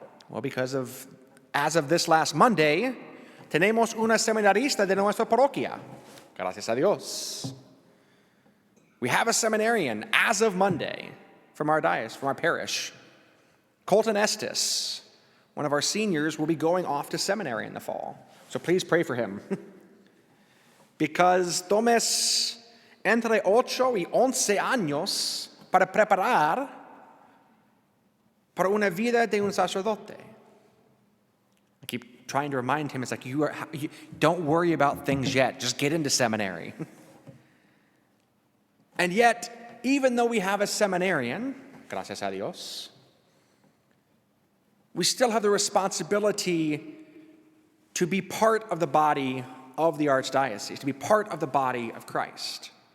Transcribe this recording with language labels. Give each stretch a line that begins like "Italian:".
English: Well, because as of this last Monday,
Spanish: tenemos una seminarista de nuestra parroquia. Gracias a Dios.
English: We have a seminarian as of Monday from our diocese, from our parish. Colton Estes, one of our seniors, will be going off to seminary in the fall. So please pray for him. Because
Spanish: tomes entre 8 y 11 años para preparar para una vida de un sacerdote.
English: I keep trying to remind him, it's like, you don't worry about things yet. Just get into seminary. And yet, even though we have a seminarian,
Spanish: gracias a Dios,
English: we still have the responsibility to be part of the body of the Archdiocese, to be part of the body of Christ.